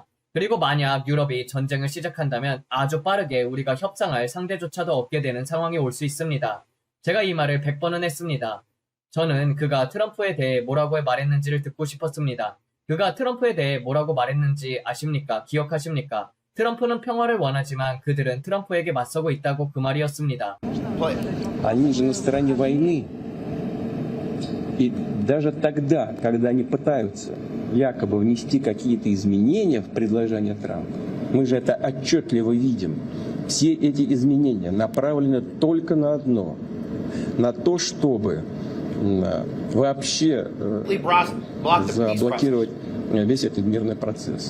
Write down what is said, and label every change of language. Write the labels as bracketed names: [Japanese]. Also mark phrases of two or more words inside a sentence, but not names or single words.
[Korean] 그리고 만약 유럽이 전쟁을 시작한다면 아주 빠르게 우리가 협상할 상대조차도 없게 되는 상황이 올 수 있습니다. 제가 이 말을 100번은 했습니다. 저는 그가 트럼프에 대해 뭐라고 말했는지를 듣고 싶었습니다. 그가 트럼프에 대해 뭐라고 말했는지 아십니까? 기억하십니까? 트럼프는 평화를 원하지만 그들은 트럼프에게 맞서고 있다고 그 말이었습니다. [Russian] Они же на стороне войны. И даже тогда, когда они пытаются якобы внести какие-то изменения в предложение Трампа, мы же это отчетливо видим. Все эти изменения направлены только на одно, на то, чтобы вообще заблокировать весь этот мирный процесс.